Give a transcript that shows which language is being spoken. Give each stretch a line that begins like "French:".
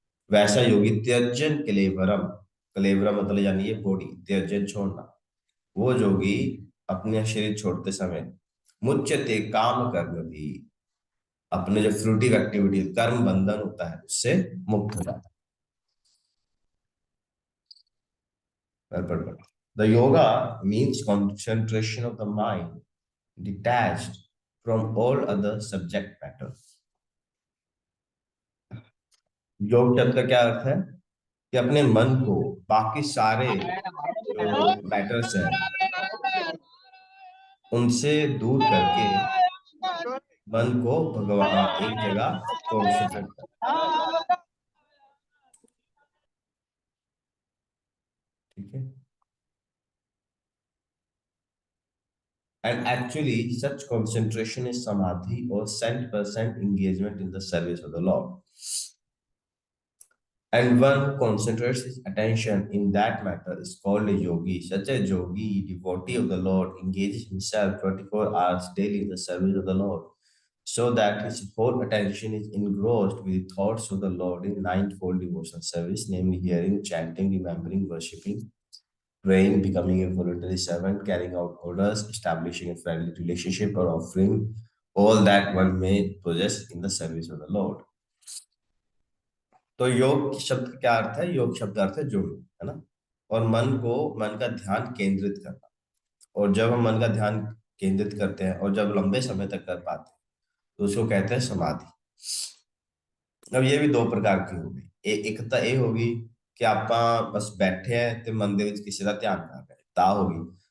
Hindi: वैसा योगी त्यजन कलेवरम, कलेवरम मतलब यानी ये बॉडी, त्यजन छोड़ना, वो योगी अपने शरीर छोड़ते समय मुच्यते काम कर्म भी, अपने जो फ्रूटिव एक्टिविटी कर्म बंधन होता है उससे मुक्त हो जाता है।
English: The yoga means concentration of the mind detached from all other subject matter।
Hindi: योग शब्द का क्या अर्थ है? कि अपने मन को बाकी सारे जो मैटर्स हैं उनसे दूर करके मन को भगवान एक जगह कॉन्सेंट्रेट कर। ठीक है।
English: And actually such concentration is samadhi or 100% engagement in the service of the Lord। And one who concentrates his attention in that matter is called a yogi। Such a yogi, devotee of the Lord, engages himself 24 hours daily in the service of the Lord, so that his whole attention is engrossed with the thoughts of the Lord in ninefold devotional service, namely hearing, chanting, remembering, worshipping, praying, becoming a voluntary servant, carrying out orders, establishing a friendly relationship, or offering all that one may possess in the service of the Lord।
Hindi: तो योग शब्द का क्या अर्थ है? योग शब्द अर्थ है जुड़ना, है ना, और मन को, मन का ध्यान केंद्रित करना। और जब हम मन का ध्यान केंद्रित करते हैं और जब लंबे समय तक कर पाते हैं तो उसको कहते हैं समाधि। अब ये भी दो प्रकार की होगी। एक तो ये होगी कि आप बस बैठे हैं ते मन दे विच किसी का ध्यान कर रहे हैं, ता होगी।